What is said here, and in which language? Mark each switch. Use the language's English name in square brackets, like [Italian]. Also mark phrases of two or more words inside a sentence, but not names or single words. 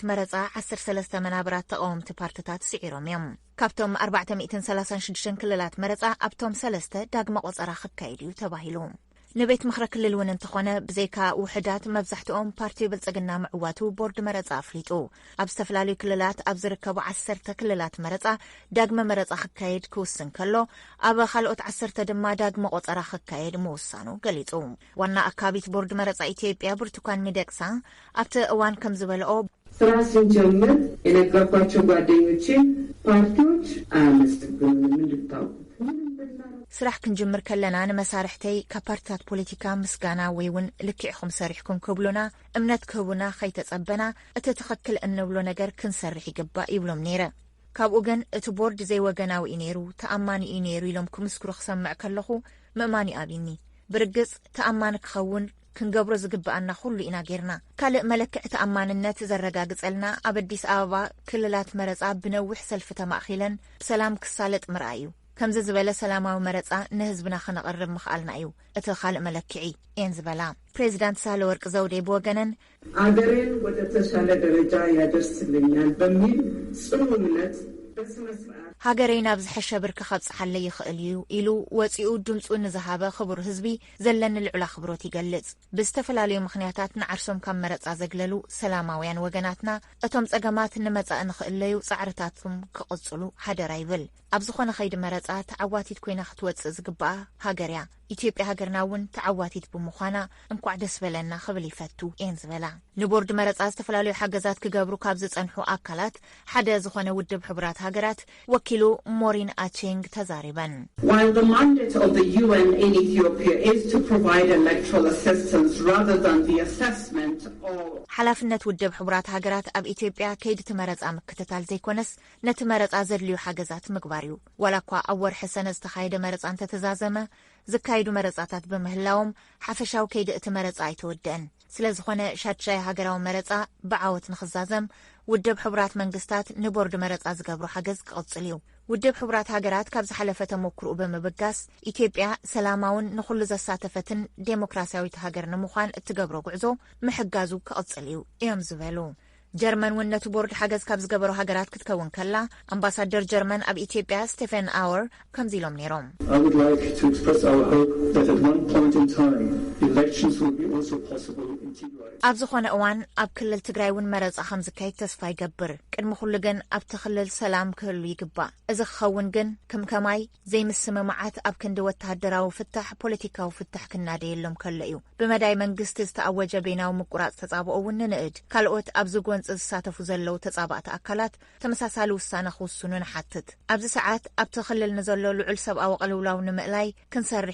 [Tigrinya] መረጻ 13 መናብራት ተቃወምቲ ፓርቲታት ስዒሮም እዮም ካብቶም 436 ክልላት መረጻ ኣብቶም 3 ዳግመ ቆፀራ ክካየድ እዩ ተባሂሉ ንቤት ምክሪ ክልል እውን እንተኾነ ብዘይካ ውሕዳት መብዛሕትኦም ፓርቲ ብልጽግና ምዕዋቱ ቦርድ መረጻ ኣፍሊጡ ኣብ ዝተፈላለዩ ክልላት ኣብ ዝርከቡ 10 ክልላት መረጻ ዳግመ መረጻ ክካየድ ክውስን ከሎ ኣብ ካልኦት 10 ድማ ዳግመ ቆፀራ ክካየድ ምውሳኑ ገሊጹ ዋና ኣካቢት ቦርድ መረጻ ኢትዮጵያ ብርቱካን ሚደቅሳ ኣብቲ እዋን ከም ዝበልኦ [Amharic] ስራ ስንጀምር የነገርኳቸው ጓደኞቼ ፓርቲዎች አያመስግኑንም እንድታውቁ [Tigrinya] ስራሕ ክንጅምር ከለና ንመሳርሕተይ ካብ ፓርቲታት ፖለቲካ ምስጋና ወይ እውን ልክዕኹም ሰሪሕኩም ክብሉና እምነት ክህቡና ከይተጸበና እቲ ትኽክል እንብሎ ነገር ክንሰርሕ ይግባእ ይብሎም ነይረ ካብኡ ግን እቲ ቦርድ ዘይወገናዊ እዩ ነይሩ ተኣማኒ እዩ ነይሩ ኢሎም ክምስክሩ ክሰምዕ ከለኹ ምእማኒ ኣብኒ ብርግጽ ተኣማኒ ክኸውን ክንገብሮ ዝግባአና ኩሉ ኢና ጌርና ካልእ መለክዕ ተኣማንነት ዘረጋግጸልና ኣብ አዲስ ኣበባ ክልላት መረጻ ብነዊሕ ሰልፊ ተማኺለን ብሰላም ክሳለጥ ምርኣዩ ከምዚ ዝበለ ሰላማዊ መረጻ ንህዝብና ክነቕርብ ምኽኣልና እዩ እቲ ካልእ መለክዒ እየን ዝበላ ፕሬዚዳንት ሳህለወርቅ ዘውዴ ብወገነን [Amharic] አገሬን ወደ ተሻለ ደረጃ ያደርስልኛል በሚል ጽኑ እምነት [Tigrinya] ሃገረይ ናብ ዝሐሸ ብርኪ ኸብጽሓለ ይኽእል እዩ ኢሉ ወፂኡ ድምፁ ንዝሃበ ክቡር ህዝቢ ዘለኒ ልዑል ኣኽብሮት ይገልጽ ብዝተፈላለዩ ምኽንያታት ንዓርሶም ካብ መረጻ ዘግለሉ ሰላማውያን ወገናትና እቶም ጸገማት ንመጻእ ንኽእለዩ ጻዕርታቶም ክቕጽሉ ሓደራ ይብል ኣብ ዝኾነ ኸይዲ መረጻ ተዓዋቲት ኮይና ክትወፅእ ዝግባኣ ሃገርያ ኢትዮጵያ ሃገርና እውን ተዓዋቲት ብምዃና እንኳዕ ደስ በለና ክብል ይፈቱ እየን ዝበላ ንቦርድ መረጻ ዝተፈላለዩ ሓገዛት ክገብሩ ካብ ዝጸንሑ ኣካላት ሓደ ዝኾነ ውድብ ሕቡራት ሃገራት ወኪሉ ሞሪን ኣቼንግ ተዛሪበን [English] While the mandate of the UN in Ethiopia is to provide electoral assistance rather than the assessment of [Tigrinya] ሓላፍነት ውድብ ሕቡራት ሃገራት ኣብ ኢትዮጵያ ከይዲ መረጻ ምክትታል ዘይኮነስ ነቲ መረጻ ዘድልዩ ሓገዛት ምግባር እዩ ዋላ እኳ ኣብ ወርሒ ሰነ ዝተኻየደ መረጻ እንተተዛዘመ ዝካይዱ መረጻታት በምህላዎም ሓፈሻዊ ከይዲ እቲ መረጻ ኣይተወድአን ስለዝኾነ ሻድሻይ ሃገራዊ መረጻ ብዓወት ንኽዛዘም ውድብ ሕቡራት መንግስታት ንቦርድ መረጻ ዝገብሩ ሓገዝ ክቕጽል እዩ ውድብ ሕቡራት ሃገራት ካብ ዝሓለፈ ተሞክርኡ ብምብጋስ ኢትዮጵያ ሰላማውን ንኹሉ ዘሳተፈትን ዴሞክራሲያዊት ሃገር ንምዃን እትገብሮ ጉዕዞ ምሕጋዙ ክቕጽል እዩ እዮም ዝበሉ ጀርመን እውን ነቲ ቦርድ ሓገዝ ካብ ዝገበሩ ሃገራት ክትከውን ከላ ኣምባሳደር ጀርመን ኣብ ኢትዮጵያ ስቴፈን ኣወር ከምዚ ኢሎም ነይሮም [English] I would like to express our hope that at one point in time elections will be also possible in Tigray. [Tigrinya] ኣብ ዝኾነ እዋን ኣብ ክልል ትግራይ እውን መረጻ ከም ዝካየድ ተስፋ ይገብር ቅድሚ ኩሉ ግን ኣብቲ ክልል ሰላም ክህሉ ይግባእ እዚ ክኸውን ግን ከምከማይ ዘይምስምምዓት ኣብ ክንዲ ወተሃደራዊ ፍታሕ ፖለቲካዊ ፍታሕ ክናደየሎም ከሎ እዩ ብመዳይ መንግስቲ ዝተኣወጀ ቤናዊ ምቁራጽ ተጻብኦ እውን ንንእድ ካልኦት ኣብ ዝጎንፂ ዝሳተፉ ዘለው ተጻባእቲ ኣካላት ተመሳሳሊ ውሳነ ክውስኑ ንሓትት ኣብዚ ሰዓት ኣብቲ ክልል ንዘሎ ልዑል ሰብኣዊ ቅልውላው ንምእላይ ክንሰርሕ